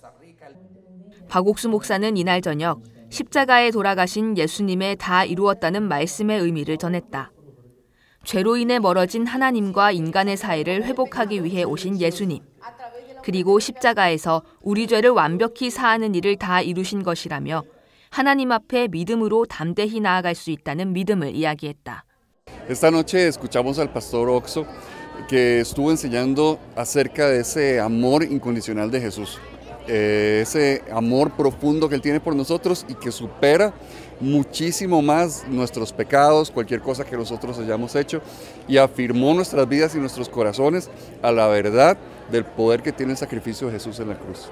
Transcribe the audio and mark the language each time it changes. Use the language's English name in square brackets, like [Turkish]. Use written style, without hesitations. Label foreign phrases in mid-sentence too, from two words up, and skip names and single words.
[Korean] 박옥수 목사는 이날 저녁 십자가에 돌아가신 예수님의 다 이루었다는 말씀의 의미를 전했다. 죄로 인해 멀어진 하나님과 인간의 사이를 회복하기 위해 오신 예수님, 그리고 십자가에서 우리 죄를 완벽히 사하는 일을 다 이루신 것이라며 하나님 앞에 믿음으로 담대히 나아갈 수 있다는 믿음을 이야기했다. [Spanish] Esta noche escuchamos al pastor Oxo que estuvo enseñando acerca de ese amor incondicional de Jesús, ese amor profundo que Él tiene por nosotros y que supera muchísimo más nuestros pecados, cualquier cosa que nosotros hayamos hecho, y afirmó nuestras vidas y nuestros corazones a la verdad del poder que tiene el sacrificio de Jesús en la cruz.